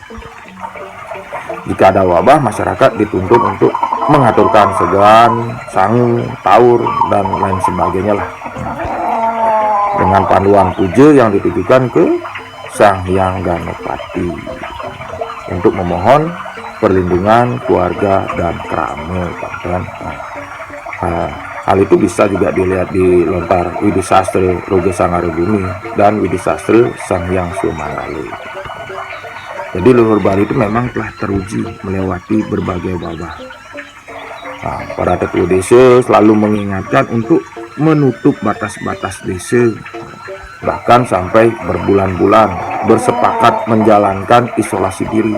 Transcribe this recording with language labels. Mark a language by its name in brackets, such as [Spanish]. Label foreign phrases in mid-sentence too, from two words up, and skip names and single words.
[Indonesian] Jika ada wabah, masyarakat dituntut untuk mengaturkan segan, sangu, taur, dan lain sebagainya lah, dengan panduan puja yang ditujukan ke Sang Hyang Ganopati untuk memohon perlindungan keluarga dan krama, kan. Hal itu bisa juga dilihat di lontar Widi Sastra Roga Sangarabumi dan Widi Sastra Sang Hyang Sumangale. Jadi leluhur Bali itu memang telah teruji melewati berbagai wabah. Para tetua desa selalu mengingatkan untuk menutup batas-batas desa, bahkan sampai berbulan-bulan bersepakat menjalankan isolasi diri.